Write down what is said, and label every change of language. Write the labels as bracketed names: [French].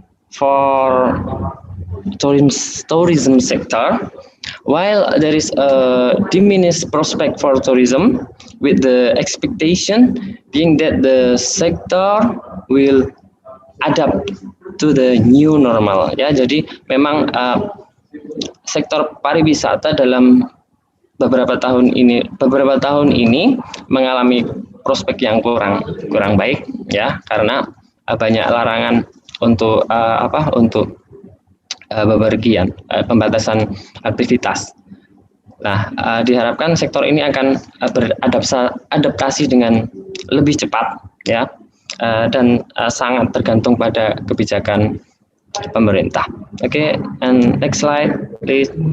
[English] For tourism sector, while there is a diminished prospect for tourism, with the expectation being that the sector will adapt to the new normal. [Indonesian] Ya, jadi memang sektor pariwisata dalam beberapa tahun ini mengalami prospek yang kurang baik, ya, karena banyak larangan untuk bepergian, pembatasan aktivitas. Nah, diharapkan sektor ini akan beradaptasi dengan lebih cepat, ya, dan sangat tergantung pada kebijakan pemerintah. [English] Oke, and next slide, please.